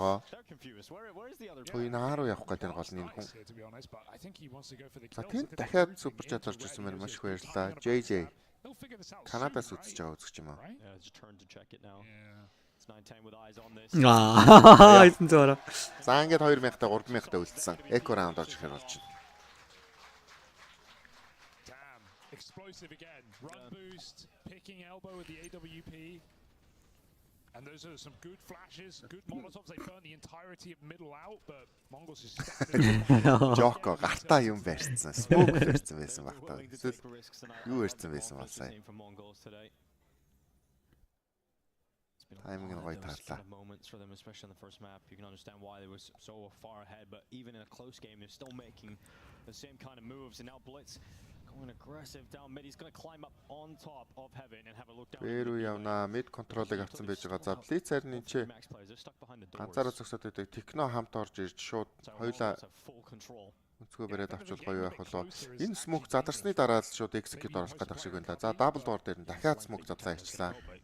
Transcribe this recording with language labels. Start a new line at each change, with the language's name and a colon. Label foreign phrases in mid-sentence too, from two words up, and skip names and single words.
Mongolian: Ой нааруу явах гэдэг нь гол нь энэ хүн. За тэнд дахиад супер чат орж ирсэн мэн маш их баярлалаа. JJ. Канадаас үзэж байгаа үзэж юм аа. Эзэн зөөрөө. За ингээд 2000-та 3000-та үлдсэн.
English: Eco round
Mongolian: орж ирэх болж байна.
English: Explosive again. Run boost, picking elbow with the AWP. And those are some good flashes, good molotovs. They burn the entirety of middle out, but Mongols is standing.
Mongolian: Joko гартаа юм барьсан. Smoke барьсан байсан баг таа. Эсвэл юу барьсан байсан бол сая. Timing нь гоё таарлаа.
English: Moments for them, especially on the first map. You can understand why they were so far ahead, but even in a close game, they're still making the same kind of moves. And now Blitz going aggressive down mid. He's going to climb up on top of Heaven and have a look down.
Mongolian: Берүү явна.
English: Mid control-
Mongolian: ыг авсан байж байгаа. За Blitz харин энэ чи ганцаараа зогсоод байдаг. Техно хамт орж ирж шууд хоёулаа өнцгөө бариад авчвал гоё байх болоо. Энэ smoke задарсны дараа л шууд execute оруулах гэдэг шиг байна. За
English: double door
Mongolian: дээр нь дахиад smoke задлаа ичлаа.